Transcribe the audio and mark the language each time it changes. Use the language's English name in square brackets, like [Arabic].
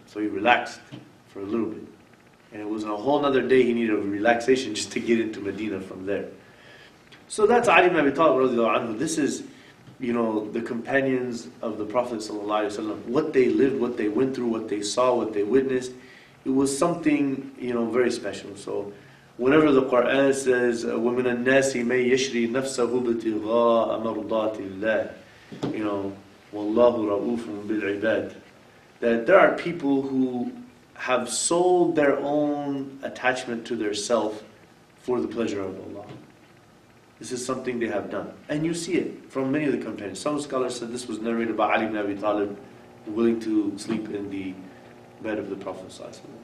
[English] So he relaxed for a little bit, and it was a whole other day he needed a relaxation just to get into Medina from there. So that's Ali ibn Abi Talib radiallahu anhu. This is, the companions of the Prophet sallallahu alaihi wasallam, what they lived, what they went through, what they saw, what they witnessed. It was something, very special. So whenever the Quran says, [Arabic] وَمِنَ النَّاسِ مَن يَشْرِي نَفْسَهُ بِابْتِغَاءَ مَرْضَاتِ اللَّهِ, Wallahu ra'ufun bil ibad. [English] That there are people who have sold their own attachment to their self for the pleasure of Allah. This is something they have done. And you see it from many of the companions. Some scholars said this was narrated by Ali ibn Abi Talib, willing to sleep in the bed of the Prophet ﷺ.